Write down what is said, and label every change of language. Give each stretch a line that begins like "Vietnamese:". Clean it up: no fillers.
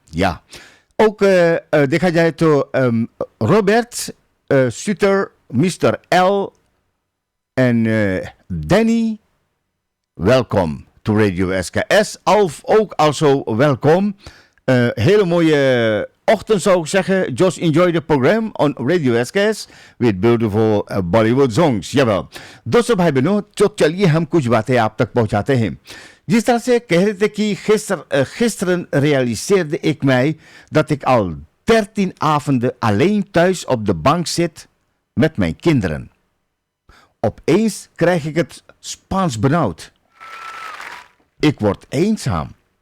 Dutch: Ja. Ook, dit ga jij toe, Robert, Suter, Mr. L en Danny, welkom to Radio SKS. Alf ook also welkom. Hele mooie ochtend zou ik zeggen.
English: Just enjoy the program on Radio SKS with beautiful Bollywood songs.
Dutch: Jawel.
Hindi: दोस्तों भाई बहनों, तो चलिए हम कुछ बातें आप तक पहुंचाते हैं. जिस तरह से कह रहे थे कि
Dutch: gisteren realiseerde ik mij dat ik al 13 avonden alleen thuis op de bank zit met mijn kinderen. Opeens krijg ik het Spaans benauwd. Ik word eenzaam.